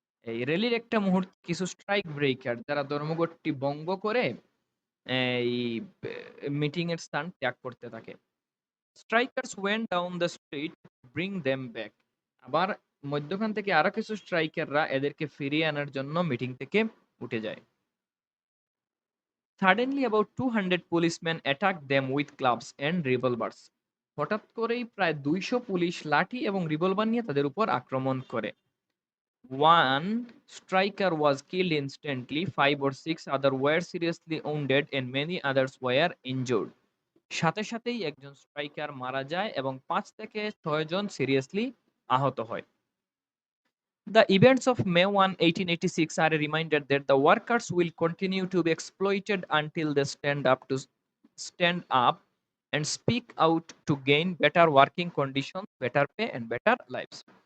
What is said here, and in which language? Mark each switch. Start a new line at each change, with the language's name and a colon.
Bangla: এই র্যালির একটা মুহূর্তে কিছু স্ট্রাইক ব্রেকার যারা ধর্মঘটটি ভঙ্গ করে এই মিটিং এর স্থান ত্যাগ করতে থাকে।
English: Strikers went down the street to bring them back.
Bangla: আবার মধ্যখান থেকে আরো কিছু স্ট্রাইকাররা এদেরকে ফিরিয়ে আনার জন্য মিটিং থেকে উঠে যায়।
English: Suddenly about 200 policemen attacked them with clubs and revolvers.
Bangla: হঠাৎ করেই প্রায় 200 পুলিশ লাঠি এবং রিভলভার নিয়ে তাদের উপর আক্রমণ করে।
English: One striker was killed instantly, 5 or 6 others were seriously wounded and many others were injured.
Bangla: সাথে সাথেই একজন স্ট্রাইকার মারা যায় এবং 5 থেকে 6 জন সিরিয়াসলি আহত হয়।
English: The events of May 1, 1886 are a reminder that the workers will continue to be exploited until they stand up and speak out to gain better working conditions, better pay and better lives.